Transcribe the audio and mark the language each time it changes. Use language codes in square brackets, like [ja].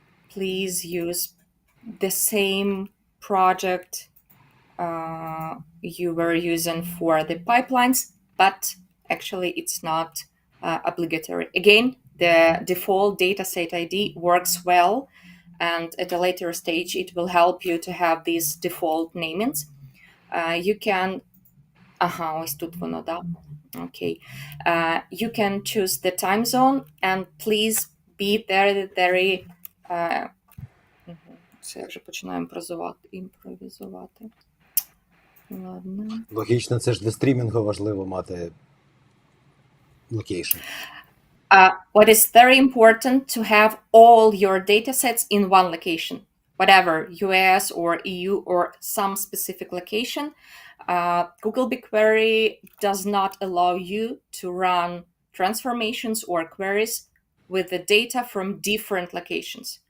[en] Please use the same project you were using for the pipelines, but actually it's not obligatory. Again, the default dataset ID works well, and at a later stage it will help you to have these default namings. You can [uk] ось тут воно, да. [en] Okay. You can choose the time zone and please be very [uk] Це я вже починаю імпровізувати. Ладно. Логічно, це ж для стрімінгу важливо мати локейшн. [en] What is very important to have all your datasets in one location. whatever, US or EU or some specific location, Google BigQuery does not allow you to run transformations or queries with the data from different locations.